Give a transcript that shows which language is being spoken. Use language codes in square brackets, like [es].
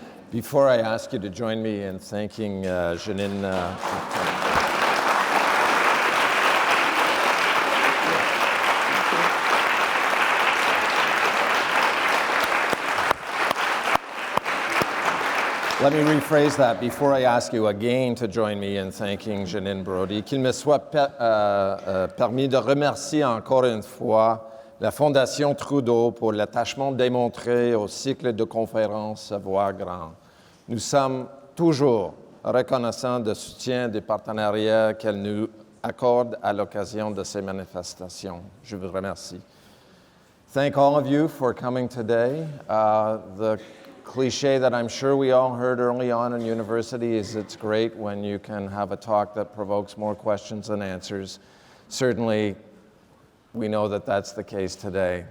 [en] Before I ask you to join me in thanking Janine, let me rephrase that. Before I ask you again to join me in thanking Janine Brodie, [fr] qu'il me soit permis de remercier encore une fois la Fondation Trudeau pour l'attachement démontré au cycle de conférences à voix grande. Nous sommes toujours reconnaissants du soutien des partenariats qu'elle nous accorde à l'occasion de ces manifestations. Je vous remercie. [en] Thank all of you for coming today. The cliché that I'm sure we all heard early on in university is it's great when you can have a talk that provokes more questions than answers. certainly we know that that's the case today.